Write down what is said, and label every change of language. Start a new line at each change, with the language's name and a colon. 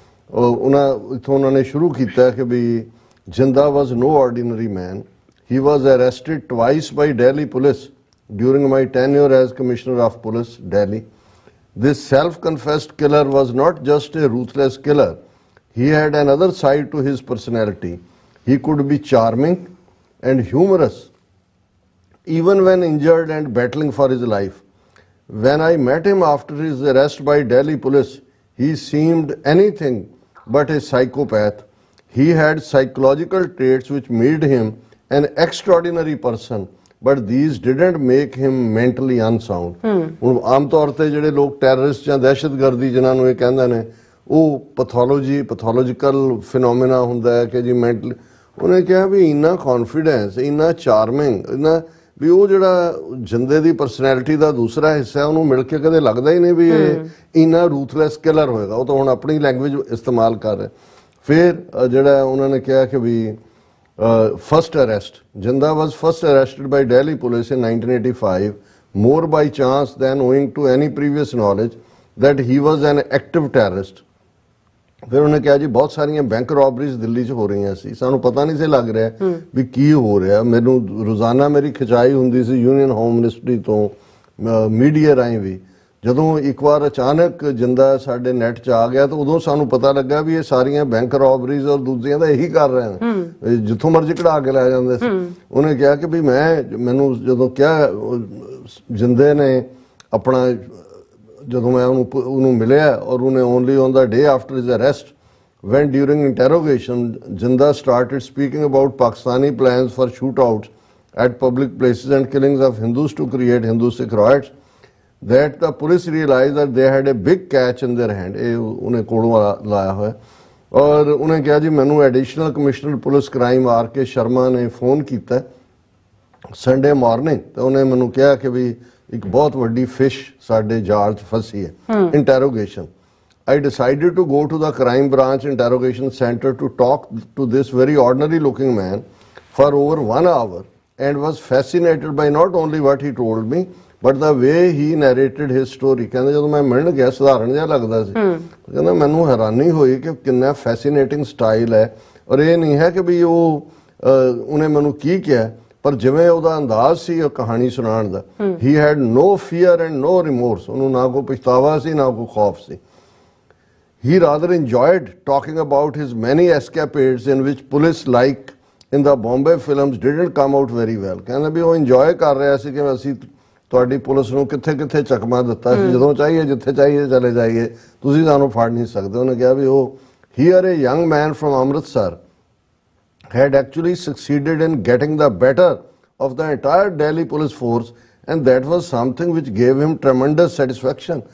Hindi: उन्होंने शुरू किया कि भी
English: Jinda was no ordinary man, he was arrested twice by Delhi police during my tenure as commissioner of police Delhi. This self confessed killer was not just a ruthless killer, he had another side to his personality. He could be charming and humorous even when injured and battling for his life. When I met him after his arrest by Delhi police, he seemed anything but a psychopath. He had psychological traits which made him an extraordinary person, but these didn't make him mentally unsound.
Punjabi: ਹੁਣ ਆਮ ਤੌਰ ਤੇ ਜਿਹੜੇ ਲੋਕ terrorist ਜਾਂ ਦਹਿਸ਼ਤਗਰਦੀ ਜਿਨ੍ਹਾਂ ਨੂੰ ਇਹ ਕਹਿੰਦੇ ਨੇ ਉਹ ਪੈਥੋਲੋਜੀਕਲ ਫਿਨੋਮੇਨਾ ਹੁੰਦਾ ਹੈ ਕਿ ਜੀ ਮੈਂਟਲ। ਉਹਨੇ ਕਿਹਾ ਵੀ ਇੰਨਾ ਕੌਨਫੀਡੈਂਸ, ਇੰਨਾ ਚਾਰਮਿੰਗ, ਇੰਨਾ ਵੀ ਉਹ ਜਿਹੜਾ ਜਿੰਦੇ ਦੀ ਪਰਸਨੈਲਿਟੀ ਦਾ ਦੂਸਰਾ ਹਿੱਸਾ ਉਹਨੂੰ ਮਿਲ ਕੇ ਕਦੇ ਲੱਗਦਾ ਹੀ ਨਹੀਂ ਵੀ ਇਹ ਇੰਨਾ ਰੂਥਲੈਸ ਕਿਲਰ ਹੋਏਗਾ। ਉਹ ਤਾਂ ਹੁਣ ਆਪਣੀ ਲੈਂਗੁਏਜ ਇਸਤੇਮਾਲ ਕਰ ਰਿਹਾ। ਫਿਰ ਜਿਹੜਾ ਉਹਨਾਂ ਨੇ ਕਿਹਾ ਕਿ ਵੀ
English: First arrest, Jinda was first arrested by Delhi police in 1985 more by chance than owing to any previous knowledge that he was an active terrorist.
Punjabi: ਫਿਰ ਉਹਨੇ ਕਿਹਾ ਜੀ ਬਹੁਤ ਸਾਰੀਆਂ ਬੈਂਕ ਰੋਬਰੀਜ਼ ਦਿੱਲੀ 'ਚ ਹੋ ਰਹੀਆਂ ਸੀ, ਸਾਨੂੰ ਪਤਾ ਨਹੀਂ ਸੀ ਲੱਗ ਰਿਹਾ ਵੀ ਕੀ ਹੋ ਰਿਹਾ। ਮੈਨੂੰ ਰੋਜ਼ਾਨਾ ਮੇਰੀ ਖਿਚਾਈ ਹੁੰਦੀ ਸੀ ਯੂਨੀਅਨ ਹੋਮ ਮਿਨਿਸਟਰੀ ਤੋਂ, ਮੀਡੀਆ ਰਾਹੀਂ ਵੀ। ਜਦੋਂ ਇੱਕ ਵਾਰ ਅਚਾਨਕ ਜਿੰਦਾ ਸਾਡੇ ਨੈਟ 'ਚ ਆ ਗਿਆ ਤਾਂ ਉਦੋਂ ਸਾਨੂੰ ਪਤਾ ਲੱਗਾ ਵੀ ਇਹ ਸਾਰੀਆਂ ਬੈਂਕ ਰੋਬਰੀਜ਼ ਔਰ ਦੂਜੀਆਂ ਦਾ ਇਹੀ ਕਰ ਰਹੇ ਨੇ, ਜਿੱਥੋਂ ਮਰਜ਼ੀ ਕਢਾ ਕੇ ਲੈ ਜਾਂਦੇ ਸੀ। ਉਹਨੇ ਕਿਹਾ ਕਿ ਵੀ ਮੈਨੂੰ ਜਦੋਂ ਕਿਹਾ ਜਿੰਦੇ ਨੇ ਆਪਣਾ, ਜਦੋਂ ਮੈਂ ਉਹਨੂੰ ਮਿਲਿਆ ਔਰ ਉਹਨੇ
English: Only on the day after his arrest when during interrogation Jinda started speaking about Pakistani plans for shootouts at public places and killings of Hindus to create Hindu-Sikh riots, that the police realized that they had a big catch in their hand.
Punjabi: ਇਹ ਉਹਨੇ ਕੋਲੋਂ ਲਾਇਆ ਹੋਇਆ। ਔਰ ਉਹਨੇ ਕਿਹਾ ਜੀ ਮੈਨੂੰ additional commissioner police crime R K Sharma ਨੇ ਫੋਨ ਕੀਤਾ ਸੰਡੇ ਮਾਰਨਿੰਗ, ਤੇ ਉਹਨੇ ਮੈਨੂੰ ਕਿਹਾ ਕਿ ਵੀ ਇੱਕ ਬਹੁਤ ਵੱਡੀ ਫਿਸ਼ ਸਾਡੇ ਜਾਲ 'ਚ ਫਸੀ ਹੈ।
English: Interrogation, I decided to go to the crime branch interrogation center to talk to this very ordinary looking man for over 1 hour and was fascinated by not only what he told me but the way he narrated his story.
Punjabi: ਕਹਿੰਦਾ ਜਦੋਂ ਮੈਂ ਮਿਲਣ ਗਿਆ ਸਧਾਰਨ ਜਿਹਾ ਲੱਗਦਾ ਸੀ, ਕਹਿੰਦਾ ਮੈਨੂੰ ਹੈਰਾਨੀ ਹੋਈ ਕਿ ਕਿੰਨਾ ਫੈਸੀਨੇਟਿੰਗ ਸਟਾਈਲ ਹੈ। ਔਰ ਇਹ ਨਹੀਂ ਹੈ ਕਿ ਵੀ ਉਹਨੇ ਮੈਨੂੰ ਕੀ ਕਿਹਾ, ਪਰ ਜਿਵੇਂ ਉਹਦਾ ਅੰਦਾਜ਼ ਸੀ ਉਹ ਕਹਾਣੀ ਸੁਣਾਉਣ ਦਾ,
English: he had no fear and no remorse,
Punjabi: ਉਹਨੂੰ ਨਾ ਕੋਈ ਪਛਤਾਵਾ ਸੀ ਨਾ ਕੋਈ ਖੌਫ ਸੀ।
English: He rather enjoyed talking about his many escapades in which police, like in the Bombay films, didn't come out very well.
Punjabi: ਕਹਿੰਦਾ ਵੀ ਉਹ ਇੰਜੋਏ ਕਰ ਰਿਹਾ ਸੀ ਕਿ ਅਸੀਂ ਤੁਹਾਡੀ ਪੁਲਿਸ ਨੂੰ ਕਿੱਥੇ ਕਿੱਥੇ ਚਕਮਾ ਦਿੱਤਾ ਸੀ, ਜਦੋਂ ਚਾਹੀਏ ਜਿੱਥੇ ਚਾਹੀਏ ਚਲੇ ਜਾਈਏ, ਤੁਸੀਂ ਸਾਨੂੰ ਫੜ ਨਹੀਂ ਸਕਦੇ। ਉਹਨੇ ਕਿਹਾ ਵੀ ਉਹ
English: here a young man from Amritsar had actually succeeded in getting the better of the entire Delhi police force, and that was something which gave him tremendous satisfaction.